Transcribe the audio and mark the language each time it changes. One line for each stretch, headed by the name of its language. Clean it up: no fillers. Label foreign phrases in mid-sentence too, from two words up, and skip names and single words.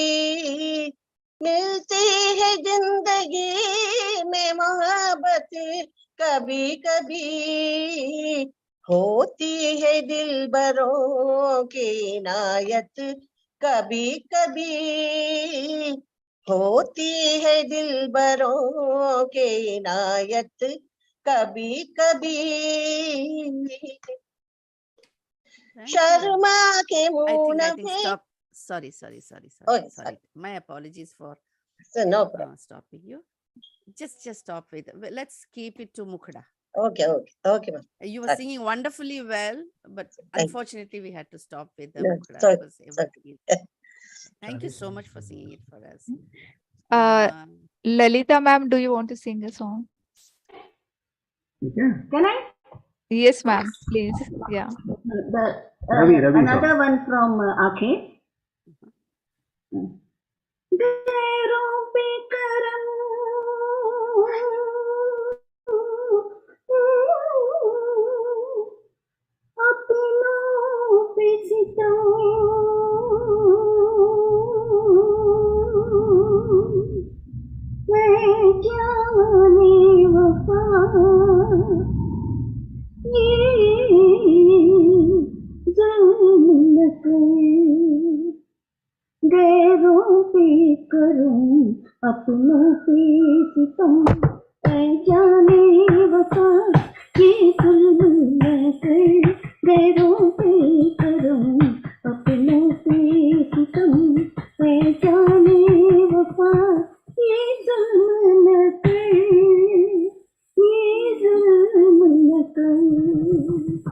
Hindi: मिलती है जिंदगी में मोहब्बत कभी कभी, होती है दिलबरों की इनायत कभी कभी, होती है दिलबरों की इनायत कभी कभी, शर्मा के मुंह
English: I think stop. Sorry. Okay, Sorry. My apologies for no problem. stopping you. Just stop with. Let's keep it to Mukhada. Okay, ma'am. You were Okay. singing wonderfully well, but Thank unfortunately we had to stop with the No, Mukhada. sorry, because sorry. everybody- Thank you so much for singing it for us. Lalita ma'am, do you want to sing a song? Yeah. Can I? Yes, ma'am. Please. Yeah. Ravi Another song. one from Akhe.
Hindi: डेरों पे करम, अपनों पे सितम, मैं जाने वफ़ा, ज़ुल्म न कर, गैरों पे करूं अपनों पे सितम, ऐ जाने वफा ये जुल्म न कर, गैरों पे करूं अपनों पे सितम, ऐ जाने वफा ये जुल्म न कर, ये जुल्म न कर.